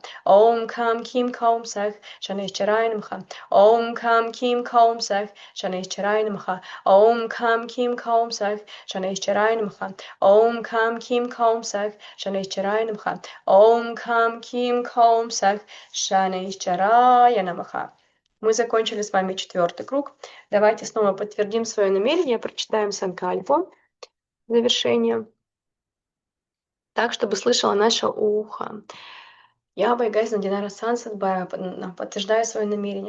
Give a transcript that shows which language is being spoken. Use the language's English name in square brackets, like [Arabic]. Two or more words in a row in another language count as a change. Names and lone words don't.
[Sanskrit] ॐ कं कीं कौं सः शनिश्चरै नमः. ॐ कं कीं कौं सः शनिश्चरै नमः. ॐ कं कीं कौं सः शनिश्चरै नमः. ॐ कं कीं कौं सः शनिश्चरै नमः. ॐ कं कीं कौं सः शनिश्चरै नमः. [Russian] Мы закончили с вами 4-й круг. Давайте снова подтвердим свое намерение, прочитаем Санкальпу в завершение, так, чтобы слышало наше ухо. Я, Байгайзна Динара Сансадбая, подтверждаю свое намерение.